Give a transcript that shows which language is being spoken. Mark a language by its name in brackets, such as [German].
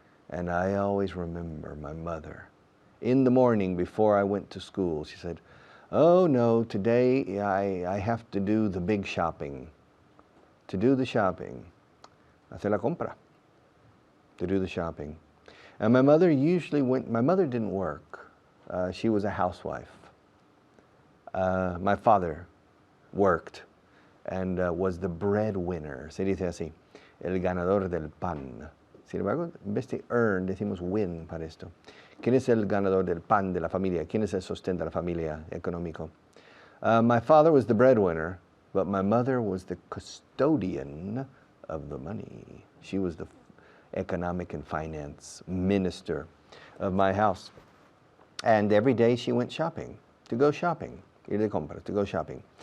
[English] And I always remember my mother. In the morning before I went to school, she said, "Oh no, today I have to do the big shopping." To do the shopping. [Spanish] Hacer la compra. [English] To do the shopping. And my mother usually went, my mother didn't work. She was a housewife. My father worked and was the breadwinner. [Spanish] Se dice así, el ganador del pan. Sin embargo, en vez de earn, decimos win para esto. ¿Quién es el ganador del pan de la familia? ¿Quién es el sostén de la familia económico? [English] My father was the breadwinner, but my mother was the custodian of the money. She was the economic and finance minister of my house. And every day she went shopping, to go shopping. [Spanish] Ir de compra, [English] to go shopping.